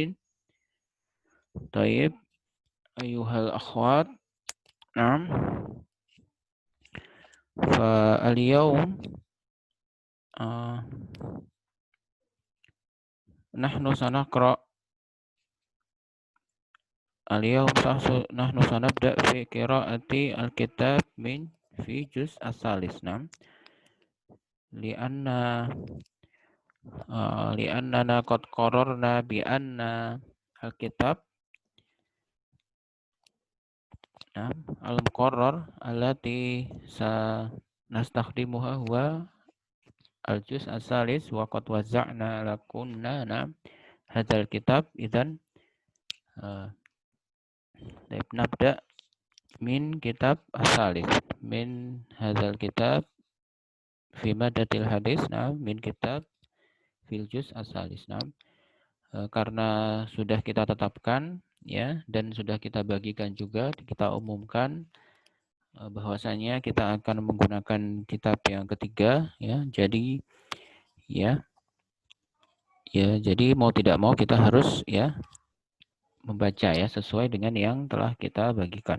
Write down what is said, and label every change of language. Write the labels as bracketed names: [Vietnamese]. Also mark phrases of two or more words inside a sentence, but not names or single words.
[Arabic] طيب، أيها الأخوات. نعم. فاليوم نحن سنقرأ اليوم نحن سنبدأ في قراءة الكتاب من في جزء الثالث. نعم. لأن لأننا قد قررنا بأن الكتاب المقرر التي سنستخدمها هو الجزء الثالث وقد وزعنا لكن هذا الكتاب إذن نبدأ من كتاب الثالث من هذا الكتاب في مادة الحديث من كتاب في الجزء الثالث. [Indonesian] Karena sudah kita tetapkan ya dan sudah kita bagikan juga, kita umumkan bahwasanya kita akan menggunakan kitab yang ketiga ya. Jadi jadi mau tidak mau kita harus ya membaca ya sesuai dengan yang telah kita bagikan.